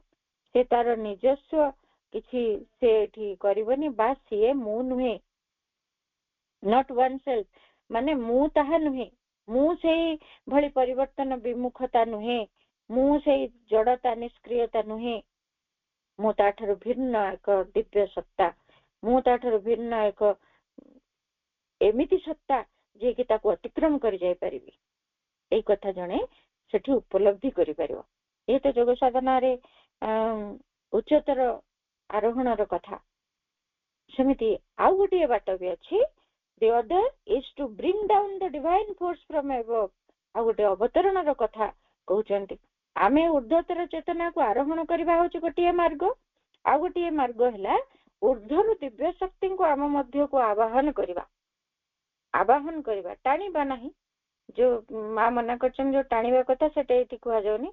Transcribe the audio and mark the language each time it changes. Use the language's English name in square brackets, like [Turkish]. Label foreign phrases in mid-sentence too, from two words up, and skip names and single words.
[Odia] ସେ ତାର ନିଜସ୍ୱ କିଛି ସେ ଏଠି କରିବନି, ବା ସିଏ ମୁଁ ନୁହେଁ, [English] not one self, [Odia] ମାନେ ମୁଁ ତାହା ନୁହେଁ, ମୁଁ ସେଇ ଭଳି ପରିବର୍ତ୍ତନ ବିମୁଖତା ନୁହେଁ, ମୁଁ ସେଇ ଜଡତା ନିଷ୍କ୍ରିୟତା ନୁହେଁ, ମୁଁ ତାଠାରୁ ଭିନ୍ନ ଏକ ଦିବ୍ୟ ସତ୍ତା, ମୁଁ ତାଠାରୁ ଭିନ୍ନ ଏକ ଏମିତି ସତ୍ତା ଯିଏକି ତାକୁ ଅତିକ୍ରମ କରି ଯାଇପାରିବି। ଏଇ କଥା ଜଣେ ସେଠି ଉପଲବ୍ଧି କରିପାରିବ। ଏ ତ ଯୋଗ ସାଧନାରେ ଉଚ୍ଚତର ଆରୋହଣର କଥା। ସେମିତି ଆଉ ଗୋଟିଏ ବାଟ ବି ଅଛି, [English] the other is to bring down the divine force from above। [Odia] ଆଉ ଗୋଟେ ଅବତରଣର କଥା କହୁଛନ୍ତି। ଆମେ ଉର୍ଦ୍ଧ୍ୱତର ଚେତନାକୁ ଆରୋହଣ କରିବା ହଉଛି ଗୋଟିଏ ମାର୍ଗ, ଆଉ ଗୋଟିଏ ମାର୍ଗ ହେଲା ଉର୍ଦ୍ଧ୍ୱରୁ ଦିବ୍ୟ ଶକ୍ତିଙ୍କୁ ଆମ ମଧ୍ୟକୁ ଆବାହନ କରିବା। ଆବାହନ କରିବା, ଟାଣିବା ନାହିଁ। ଯୋଉ ମା ମନା କରିଛନ୍ତି ଯୋଉ ଟାଣିବା କଥା, ସେଟା ଏଠି କୁହାଯାଉନି।